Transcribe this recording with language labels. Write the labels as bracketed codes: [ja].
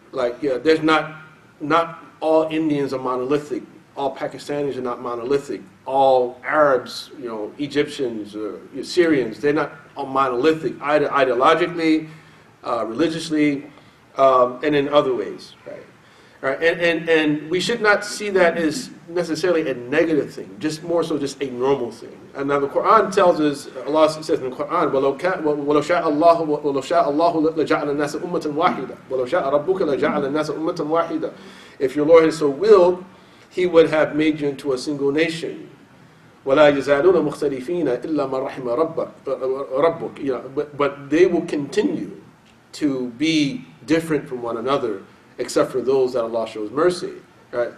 [en] Like, there's not all Indians are monolithic, all Pakistanis are not monolithic, all Arabs, Egyptians, Syrians, they're not all monolithic, either ideologically, religiously, and in other ways, right? Right, and we should not see that as necessarily a negative thing, just more so just a normal thing. And now the Quran tells us, Allah says in the Quran, [ar] وَلَوْ شَاءَ اللَّهُ لَجَعَلَ النَّاسَ أُمَّةً وَاحِدًا وَلَوْ شَاءَ رَبُّكَ لَجَعَلَ النَّاسَ أُمَّةً وَاحِدًا. [en] If your Lord had so willed, He would have made you into a single nation. [ar] وَلَا يَزَالُونَ مُخْتَلِفِينَ إِلَّا مَا رَحِمَ رَبُّكَ. [en] But they will continue to be different from one another, except for those that Allah shows mercy. Right?